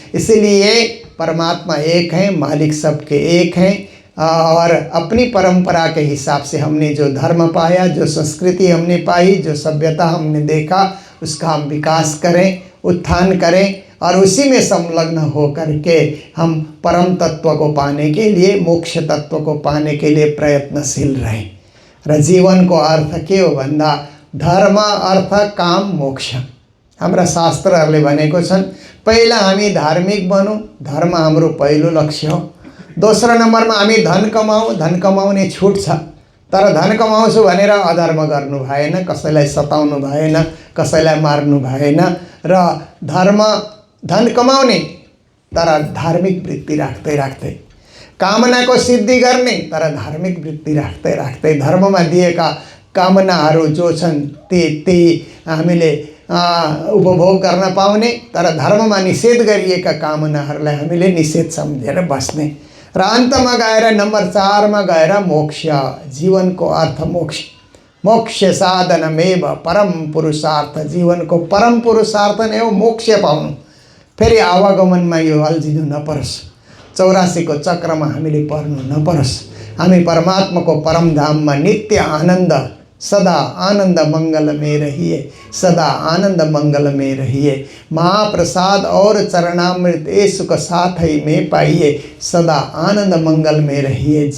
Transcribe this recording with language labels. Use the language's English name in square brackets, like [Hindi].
[Hindi] इसीलिए परमात्मा एक है, मालिक सबके एक हैं, और अपनी परंपरा के हिसाब से हमने जो धर्म पाया, जो संस्कृति हमने पाई, जो सभ्यता हमने देखा, उसका हम विकास करें, उत्थान करें, और उसी में संलग्न हो करके हम परम तत्व को पाने के लिए, मोक्ष तत्व को पाने के लिए प्रयत्नशील रहें। [Nepali] र जीवन को अर्थ के हो भन्दा धर्म, अर्थ, काम, मोक्ष हाम्रा शास्त्रहरूले भनेको छन्। पहिला हामी धार्मिक बनौँ, धर्म हाम्रो पहिलो लक्ष्य हो। दोस्रो नम्बरमा हामी धन कमाऊँ, धन कमाउने छुट छ, तर धन कमाउँछु भनेर अधर्म गर्नु भएन, कसैलाई सताउनु भएन, कसैलाई मार्नु भएन। र धन कमाउने तर धार्मिक वृत्ति राख्दै राख्दै, कामनाको सिद्धि गर्ने तर धार्मिक वृत्ति राख्दै राख्दै, धर्ममा दिएका कामनाहरू जो छन् ती हामीले उपभोग गर्न पाउने, तर धर्ममा निषेध गरिएका कामनाहरूलाई हामीले निषेध सम्झेर बस्ने। र अन्तमा गएर नम्बर 4 मा गएर मोक्ष, जीवनको अर्थ मोक्ष। [Sanskrit] मोक्ष साधनमेव परम पुरुषार्थ, [Nepali] जीवनको परम पुरुषार्थ नै हो मोक्ष पाउनु। फेरि आवागमनमा यो अल्झिनु नपरोस्, 84 को चक्रमा हामीले पर्नु नपरोस्। हामी परमात्माको परम धाममा नित्य आनन्द, [Hindi] सदा आनंद मंगल में रहिए, सदा आनंद मंगल में रहिए। महाप्रसाद और चरणामृत ये सुख साथ ही में पाइए, सदा आनंद मंगल में रहिए।